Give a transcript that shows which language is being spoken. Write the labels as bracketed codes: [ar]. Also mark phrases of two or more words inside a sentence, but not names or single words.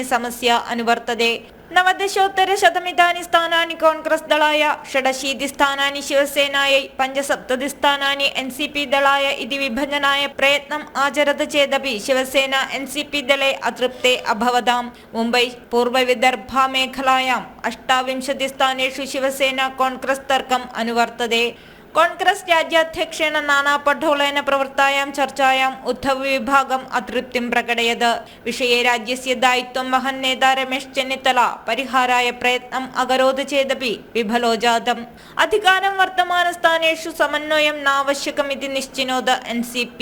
[sa] समस्या अनुवर्तते 90,100 स्थानानि कांग्रेस दलाय 86 स्थानानि शिवसेनायै 75 स्थानानि NCP दलाय इति विभजनाय प्रयत्नम् आचरत् चेदपि शिवसेना NCP दले अतृप्ते अभवताम् मुम्बै पूर्वविदर्भा मेखलायां 28 स्थानेषु शिवसेना कांग्रेस तर्कम् अनुवर्तते കോൺഗ്രസ് രാജ്യാധ്യക്ഷേണ നാനാ പട്ടോളേന പ്രവൃത്തായാं ചർച്ചാयां ഉദ്ധവ് വിഭാഗം അതൃപ്തിം പ്രകടയത്. വിഷയെ രാജ്യസ്യ ദായിത്വം വഹൻ നേതാ രമേശ് ചെന്നിത്തല പരിഹാരായ പ്രയത്നം അകരോത് ചേദപി വിഫലോ ജാതം. അധികാരം വർത്തമാനസ്ഥാനേഷു സമന്വയം നാവശ്യകമിതി നിശ്ചിനോത് NCP.